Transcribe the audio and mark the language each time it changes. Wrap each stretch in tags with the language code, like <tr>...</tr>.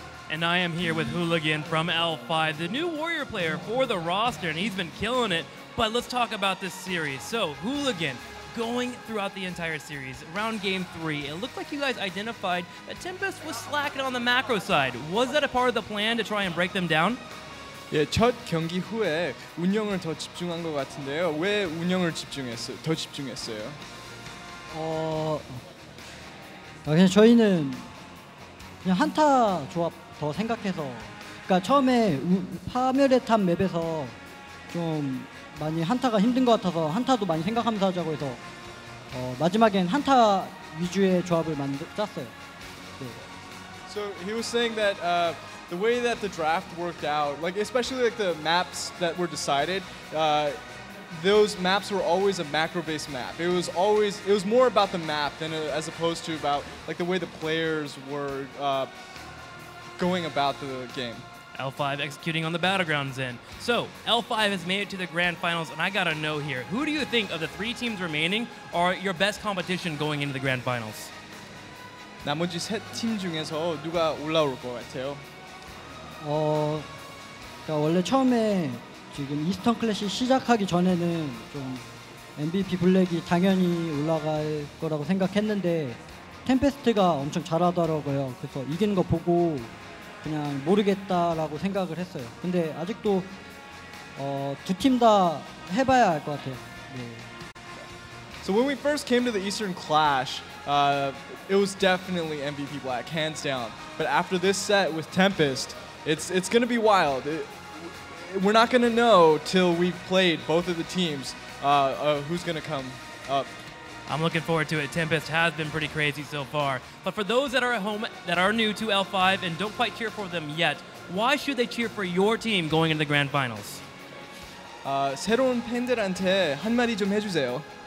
<en>And I am here with Hooligan from L5, the new Warrior player for the roster, and he's been killing it. But let's talk about this series. So, Hooligan, going throughout the entire series, around Game 3, it looked like you guys identified that Tempest was slacking on the macro side. Was that a part of the plan to try and break them down?</en> <ko>예, 첫 경기 후에 운영을 더 집중한 것 같은데요. 왜 운영을 더 집중했어요? 그냥 저희는 그냥 한타 조합 더 생각해서, 그러니까 처음에 파멸의 탑 맵에서 좀 많이 한타가 힘든 것 같아서 한타도 많이 생각하면서 하자고 해서 마지막엔 한타 위주의 조합을 짰어요. 네.</ko> <en>So he was saying that the way that the draft worked out, like especially like the maps that were decided, those maps were always a macro-based map. It was more about the map than as opposed to about like the way the players were going about the game. L5 executing on the battlegrounds end. So, L5 has made it to the grand finals, and I gotta know here, who do you think of the 3 teams remaining are your best competition going into the grand finals?</en> <ko>나머지 3팀 중에서 누가 올라올 것 같아요? 그러니까 원래 처음에 지금 이스턴 클래시 시작하기 전에는 좀 MVP 블랙이 당연히 올라갈 거라고 생각했는데 템페스트가 엄청 잘하더라고요. 그래서 이기는 거 보고 그냥 모르겠다라고 생각을 했어요. 근데 아직도 두 팀 다 해봐야 알 것 같아요. 네.</ko> <en>So when we first came to the Eastern Clash, it was definitely MVP Black, hands down. But after this set with Tempest, it's going to be wild. We're not going to know till we've played both of the teams who's going to come up. I'm looking forward to it. Tempest has been pretty crazy so far. But for those that are at home that are new to L5 and don't quite cheer for them yet, why should they cheer for your team going into the grand finals?</en> <ko>새로운 팬들한테 한마디 좀 해주세요.</ko>